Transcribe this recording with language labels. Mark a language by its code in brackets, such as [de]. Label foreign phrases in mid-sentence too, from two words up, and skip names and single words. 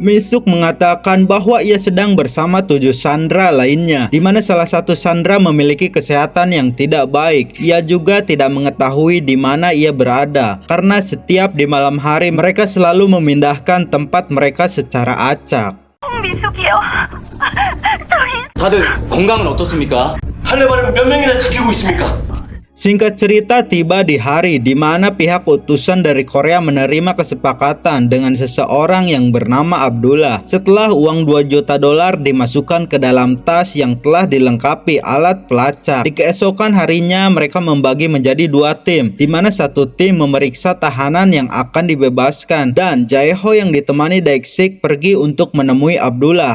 [id] Mi Suk mengatakan bahwa ia sedang bersama 7 sandera lainnya, di mana salah satu sandera memiliki kesehatan kesehatan yang tidak baik. Ia juga tidak mengetahui di mana ia berada, karena setiap di malam hari mereka selalu memindahkan tempat mereka secara acak. [ko] 민숙이요. 저희 다들 건강은 어떻습니까? 할레반을 몇 명이나 지키고 있습니까? [id] Singkat cerita, tiba di hari di mana pihak utusan dari Korea menerima kesepakatan dengan seseorang yang bernama Abdullah setelah uang $2 juta dimasukkan ke dalam tas yang telah dilengkapi alat pelacak. Di keesokan harinya mereka membagi menjadi 2 tim, di mana satu tim memeriksa tahanan yang akan dibebaskan dan Jae-ho yang ditemani Dae-sik pergi untuk menemui Abdullah.